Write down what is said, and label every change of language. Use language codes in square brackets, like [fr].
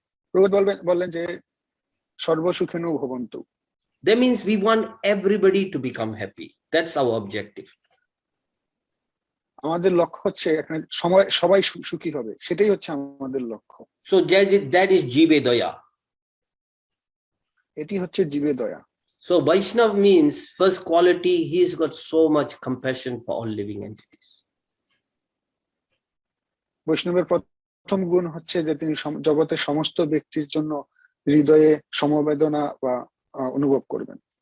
[bn] প্রভুপাদ বললেন যে সর্বসুখেনু ভবন্তু। [en] That means we want everybody to become happy. That's our objective. [bn] আমাদের লক্ষ্য হচ্ছে এখানে সবাই সুখী হবে, সেটাই হচ্ছে আমাদের লক্ষ্য। [en] So that is Jive Daya. [bn] এটি হচ্ছে জীবে দয়া। [en] So Vaishnava means first quality, he's got so much compassion for all living entities. [bn] বৈষ্ণবের প্রথম গুণ হচ্ছে যে তিনি জগতের সমস্ত ব্যক্তির জন্য হৃদয়ে সমবেদনা বা অনুভব করবেন।